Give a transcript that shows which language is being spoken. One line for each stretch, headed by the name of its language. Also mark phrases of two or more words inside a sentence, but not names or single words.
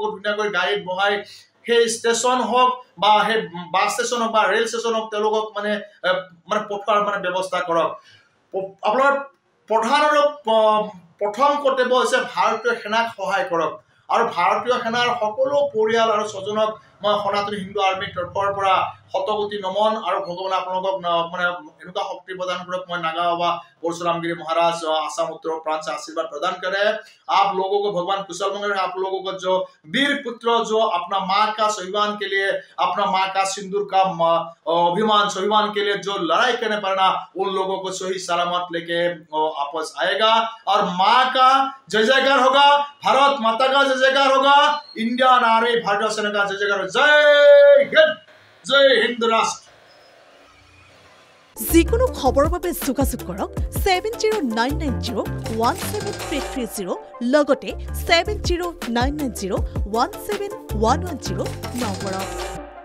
Assamese: ধুনীয়াকৈ গাড়ীত বহাই সেই ষ্টেচন হওক বা সেই বাছ ষ্টেচন হওক বা ৰেল ষ্টেচন হওক তেওঁলোকক মানে পঠোৱাৰ মানে ব্যৱস্থা কৰক আপোনাৰ প্ৰধান আৰু প্ৰথম কৰ্তব্য হৈছে ভাৰতীয় সেনাক সহায় কৰক আৰু ভাৰতীয় সেনাৰ সকলো পৰিয়াল আৰু স্বজনক মই সনাতনী হিন্দু আৰ্মিৰ তৰফৰ পৰা শতকোটি নমন আৰু ভগৱানে আপোনালোকক মানে এনেকুৱা শক্তি প্ৰদান কৰক मैं
Hindi: नागावा परशुरामगिरी महाराज आसाम उत्तर प्रांत से आशीर्वाद प्रदान करे आप लोगों को भगवान कुशल मंगल आप लोगों को जो वीर पुत्र जो अपना माँ का स्वाभिमान के लिए अपना माँ का सिंदूर का अभिमान स्वाभिमान के लिए जो लड़ाई करने पड़ना उन लोगों को सही सलामत लेके वापस आएगा और माँ का जय जयकार होगा भारत माता का जय जयकार होगा इंडिया नारी भारतीय सेना का जय जयकार जय हिंद राष्ट्र
Assamese: যিকোনো খবৰৰ বাবে যোগাযোগ কৰক 7099017330 লগতে 7099017110 নম্বৰত